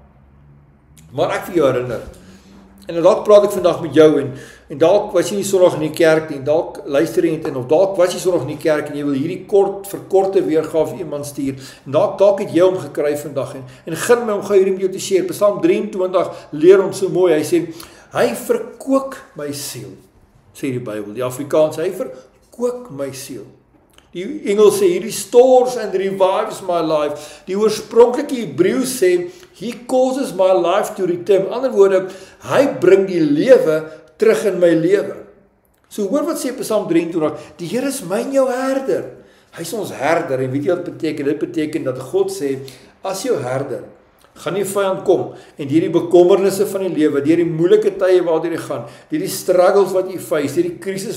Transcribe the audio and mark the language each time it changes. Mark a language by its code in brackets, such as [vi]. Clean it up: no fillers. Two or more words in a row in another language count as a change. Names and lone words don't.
[af] Maar ek vir jou herinner, en dalk praat ek vandag met jou, en dalk was jy nie Sondag in die kerk nie, en dalk luister jy en of dalk was jy Sondag in die kerk, en jy wil hierdie verkorte weergawe vir iemand stuur, en dalk het jy hom gekry vandag, en gun my om gou hierdie met jou te share. Psalm 23 leer ons so mooi, hy sê, hy verkook my siel, sê die Bybel, die Afrikaans, hy verkook my siel. Die Engels sê, [en] he restores and revives my life. [af] Die oorspronklike Hebreeus sê, [en] he causes my life to return. [af] In ander woorde, hy bring die lewe terug in my lewe. So hoor wat sê Psalm 23, die Here is my en jou herder. Hy is ons herder, en weet jy wat beteken? Dit beteken dat God sê, as jou herder, gaan die vyand kom, en deur die bekommernisse van die lewe, deur die moeilike tye waardeur jy gaan, deur die struggles wat jy face, deur die krisis